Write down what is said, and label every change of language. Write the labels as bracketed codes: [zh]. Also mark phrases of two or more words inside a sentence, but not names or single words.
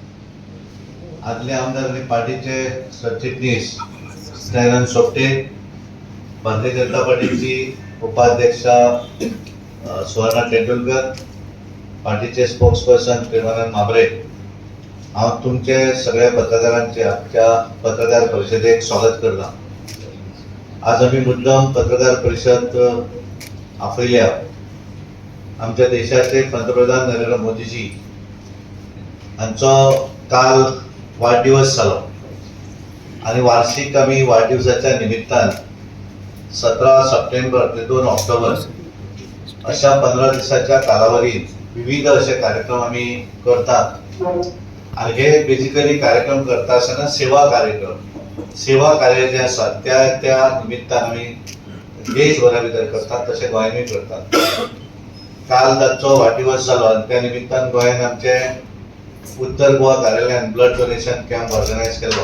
[kok] आदले आमदार आणि पार्टीचे सरचिटणीस दयानंद सोपटे, भारतीय जनता पार्टीची उपाध्यक्षा सुवर्णा तेंडुलकर, पार्टीचे स्पोक्सपर्सन प्रेमानंद माबरे, हांव तुमचे सगळ्या पत्रकारांचे आजच्या पत्रकार परिषदेक स्वागत करता. [mr] आज आम्ही मुद्दम पत्रकार परिषद आपयल्या आमच्या देशाचे पंतप्रधान नरेंद्र मोदीजी [kok] हांचो काल वाढदिवस जालो [mr] आणि वार्षिक आम्ही वाढदिवसाच्या निमित्तान 17 सप्टेंबर ते 2 ऑक्टोबर अशा 15 दिवसाच्या कालावधीत विविध असे कार्यक्रम आम्ही करतात. [kok] आणि हे बेसिकली कार्यक्रम करता आसतना सेवा कार्य जे आसात त्या निमित्तान आमी देशभरा भितर करतात, तशें गोंयांतूय करतात. काल ताचो वाडदिवस जालो आनी त्या निमित्तान गोंयांत आमचे उत्तर गोवा कार्यालयान [en] blood donation camp organise [kok] केलो.